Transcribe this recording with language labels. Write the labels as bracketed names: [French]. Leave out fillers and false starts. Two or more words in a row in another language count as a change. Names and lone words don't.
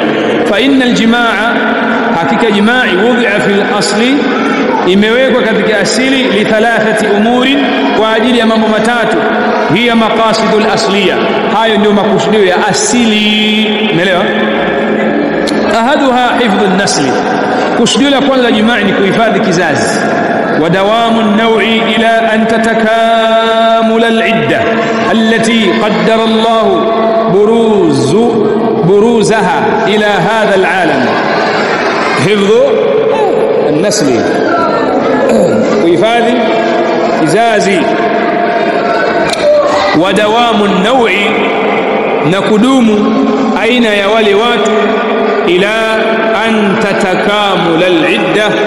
[Arabic] فإن الجماع, [Swahili] hakika jimaa [Arabic] وضع في الأصل, [Swahili] imewekwa katika asili, [Arabic] لثلاثة أمور, [Swahili] kwa ajili ya mambo matatu. [Arabic] هي المقاصد الأصلية, [Swahili] hayo ndio makusudio ya asili. Umeelewa? [Arabic] أحدها حفظ النسل, [Swahili] kusudio la kwanza la jimaa ni kuhifadhi kizazi. [Arabic] ودوام النوع إلى أن تتكامل العدة التي قدر الله بروزها إلى هذا العالم. حفظ النسل, [Swahili] kuhifadhi kizazi. [Arabic] ودوام النوع, [Swahili] na kudumu aina ya wale watu, [Arabic] إلى أن تتكامل العدة.